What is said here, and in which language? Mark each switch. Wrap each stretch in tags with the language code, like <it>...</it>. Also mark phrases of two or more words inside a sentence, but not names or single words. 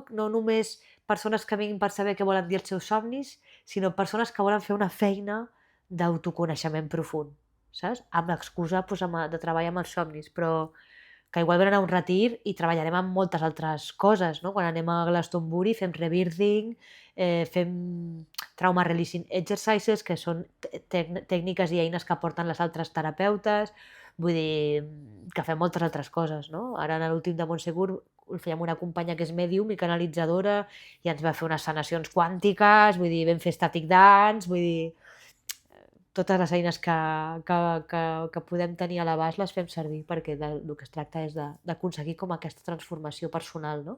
<ca>No només persones que vinguin per saber què volen dir els seus somnis, sinó persones que volen fer una feina d'autoconeixement profund, saps? Amb l'excusa de treballar amb els somnis, però que igual venen a un retir i treballarem amb moltes altres coses, no? Quan anem a Glastonbury fem rebirthing, fem</ca> <en>trauma releasing exercises,</en> <ca>que són tècniques i eines que porten les altres terapeutes, Vull dir, que fem moltes altres coses, no? Ara en l'últim de Montsegur el fèiem una companya que és mèdium i canalitzadora i ens va fer unes sanacions quàntiques, vull dir, vam fer</ca> <en>static dance,</en> <ca>vull dir, totes les eines que podem tenir a l'abast les fem servir perquè del que es tracta és d'aconseguir com aquesta transformació personal, no?</ca>